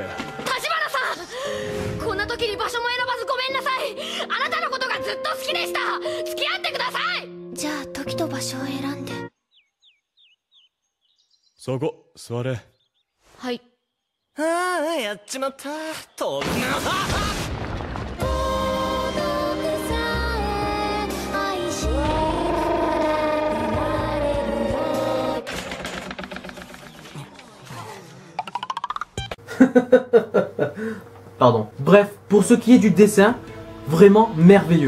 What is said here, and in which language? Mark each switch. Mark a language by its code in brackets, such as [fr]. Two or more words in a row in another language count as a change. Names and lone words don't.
[ja] 立花さん、こんな時に場所も選ばずごめんなさい。あなたのことがずっと好きでした。付き合ってください。じゃあ時と場所を選んで。そこ座れ。はい。ああ、やっちまった。と [fr] Pardon. Bref, pour ce qui est du dessin, vraiment merveilleux.